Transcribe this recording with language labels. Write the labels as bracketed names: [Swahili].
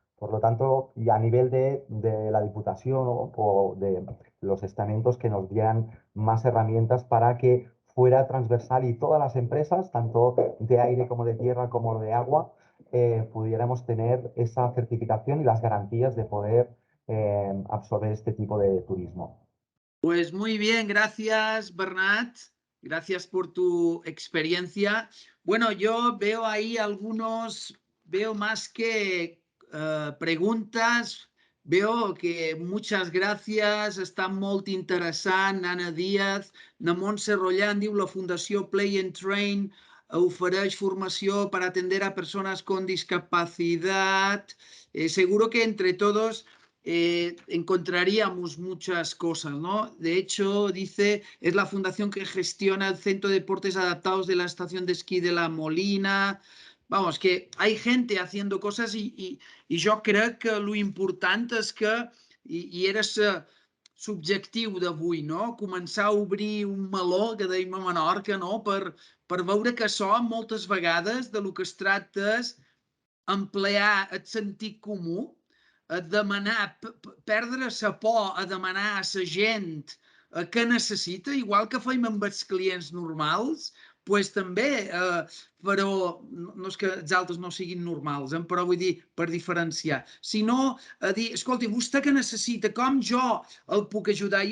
[Spanish] Por lo tanto, y a nivel de la Diputación o de los estamentos que nos dieran más herramientas para que fuera transversal y todas las empresas, tanto de aire como de tierra como de agua, pudiéramos tener esa certificación y las garantías de poder absorber este tipo de turismo. Pues muy bien, gracias Bernat, gracias por tu experiencia. Bueno, yo veo ahí veo más que preguntas, veo que muchas [Catalan] gràcies, està molt interessant. Anna Díaz, na Montse Rolland diu la Fundació Play and Train ofereix formació [Spanish] para atender a personas con discapacidad. Seguro que entre todos encontraríamos muchas cosas, ¿no? De hecho, dice, es la fundación que gestiona el Centro de Deportes Adaptados de la Estación de Esquí de La Molina. Vamos, que hay gente haciendo cosas y [Catalan] jo crec que lo important és que, i era subjectiu d'avui, no? Començar a obrir un meló, que dèiem a Menorca, no? Per veure que això moltes vegades de lo que es tracta és emplear el sentit comú, a demanar, perdre la por a demanar a la gent què necessita, igual que feim amb els clients normals, pues també, però no és que els altres no siguin normals, però vull dir, per diferenciar, sinó a dir, escolti, vostè què necessita, com jo el puc ajudar?